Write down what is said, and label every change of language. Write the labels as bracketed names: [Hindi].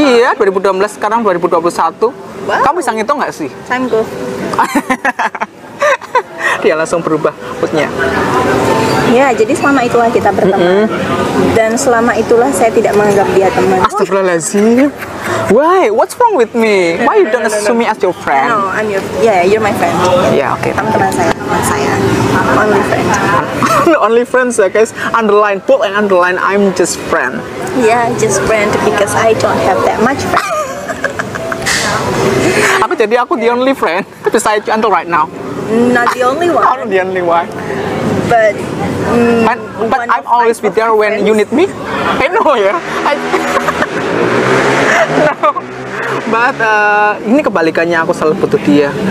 [Indonesian] Iya 2012 sekarang 2021. Wow. Kamu bisa ngitung nggak sih? Sanggup. Dia langsung berubah moodnya. Ya, jadi selama itulah kita berteman. Dan selama itulah saya tidak menganggap dia teman. [English] Astagfirullahaladzim. Why? What's wrong with me? Why you don't assume me as your friend? No, you're my friend. Yeah, okay. [Indonesian] Kamu teman saya. [English] Only friend. Only friends ya guys. Underline, bold and underline. I'm just friend. Yeah, just friend because I don't have that much friend. Aku the only friend beside you until right now. Not the only one. I'm the only one. But I'm always be there when you need me. I know ya. No. [Indonesian] But ini kebalikannya, aku selalu butuh dia.